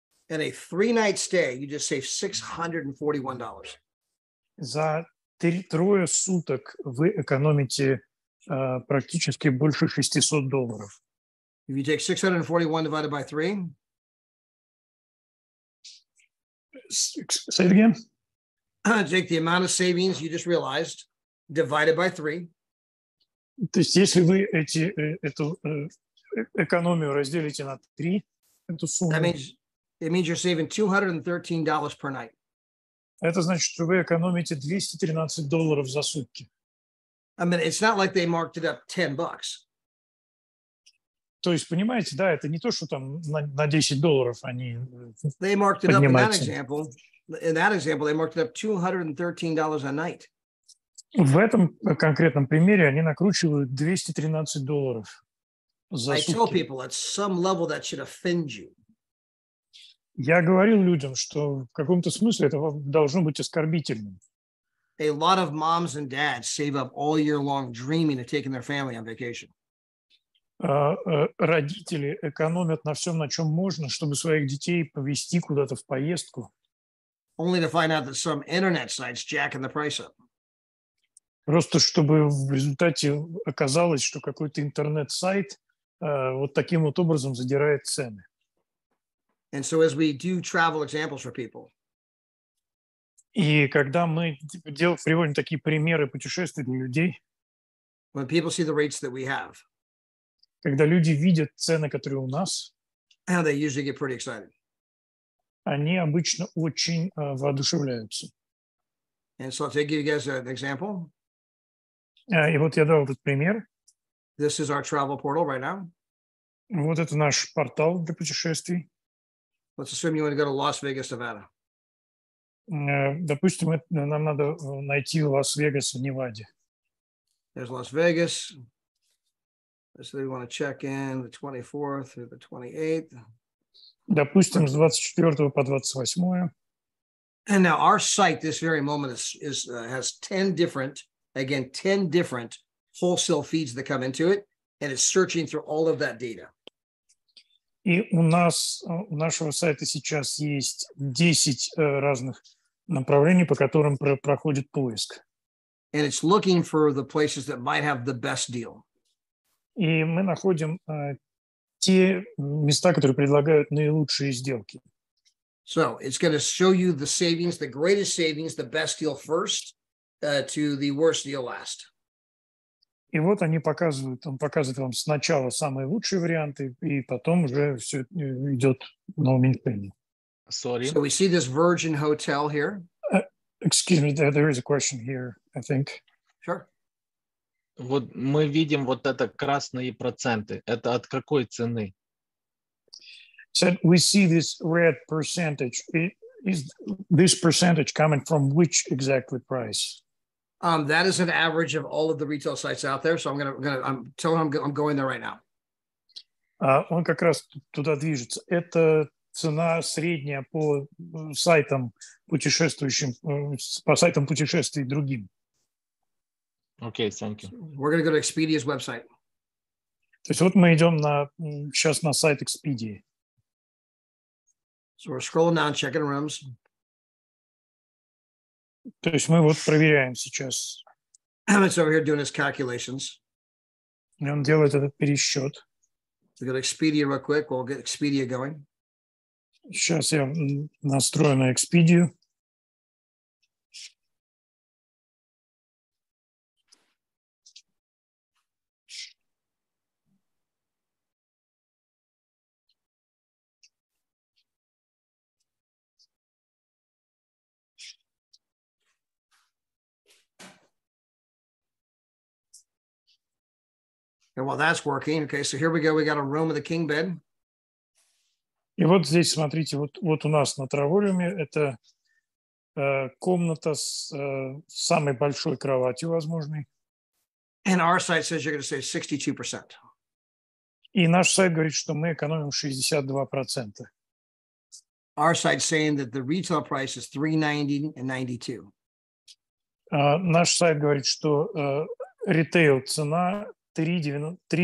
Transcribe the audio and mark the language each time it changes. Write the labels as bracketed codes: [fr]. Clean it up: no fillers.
[en] And a 3-night stay, you just save $641. [ru] За трое суток вы экономите практически больше $600. [en] If you take 641 divided by 3. Say it again. Take the amount of savings you just realized, divided by 3. [ru] То есть если вы эту экономию разделите на 3, эту сумму, [en] It means you're saving $213 per night. [ru] это значит, что вы экономите $213 за сутки. [en] I mean, it's not like they marked it up $10. [ru] То есть, понимаете, да, это не то, что там на $10 они [en] They marked it up in that [ru] поднимаются. [en] example. In that example, they marked it up $213 a night. [ru] В этом конкретном примере они накручивают $213 за [en] I tell [ru] сутки. [en] people at some level that should offend you. [ru] Я говорил людям, что в каком-то смысле это должно быть оскорбительным. [en] A lot of moms and dads save up all year long dreaming of taking their family on vacation. [ru] Родители экономят на всем, на чем можно, чтобы своих детей повезти куда-то в поездку. [en] Only to find out that some internet sites jacking the price up. [ru] Просто чтобы в результате оказалось, что какой-то интернет-сайт вот таким вот образом задирает цены. [en] And so as we do travel examples for people, [ru] И когда мы приводим такие примеры путешествий для людей, [en] when people see the rates that we have, [ru] когда люди видят цены, которые у нас, [en] they usually get pretty excited. [ru] они обычно очень воодушевляются. [en] And so I'll give you guys an example. [ru] И вот я дал этот пример. [en] This is our travel portal right now. [ru] Вот это наш портал для путешествий. [en] Let's assume you want to go to Las Vegas, Nevada. [ru] Допустим, нам надо найти Лас-Вегас в Неваде. [en] There's Las Vegas. So we want to check in the 24th through the 28th. [ru] Допустим, с 24 по 28. [en] And now our site, this very moment, has 10 different wholesale feeds that come into it, and it's searching through all of that data. [ru] И у нашего сайта сейчас есть 10 разных направлений, по которым проходит поиск. [en] And it's looking for the places that might have the best deal. [ru] И мы находим те места, которые предлагают наилучшие сделки. [en] So it's going to show you the savings, the greatest savings, the best deal first to the worst deal last. [ru] И вот он показывает вам сначала самые лучшие варианты, и потом уже все идет на уменьшение. [en] Sorry. So we see this Virgin Hotel here. Excuse me, there is a question here, I think. Sure. [ru] Вот мы видим вот это красные проценты. Это от какой цены? [en] So we see this red percentage. Is this percentage coming from which exactly price? That is an average of all of the retail sites out there. So I'm telling him I'm going there right now. [ru] Он как раз туда движется. Это цена средняя по сайтам путешествующим, по сайтам путешествий другим. [en] Okay, thank you. We're going to go to Expedia's website. [ru] То есть вот мы идем сейчас на сайт Expedia. [en] So we're scrolling down, checking rooms. [ru] То есть мы вот проверяем сейчас. [en] It's over here doing his calculations. [ru] И он делает этот пересчет. [en] We go to Expedia real quick. We'll get Expedia going. [ru] Сейчас я настрою на Expedia. [en] And while that's working, okay, so here we go. We got a room with a king bed. [ru] И вот здесь, смотрите, вот у нас на Травориуме это комната с самой большой кроватью возможной. [en] And our site says you're going to save 62%. [ru] И наш сайт говорит, что мы экономим 62%. [en] Our site's saying that the retail price is $390 and $92. [ru] Наш сайт говорит, что ритейл цена 392.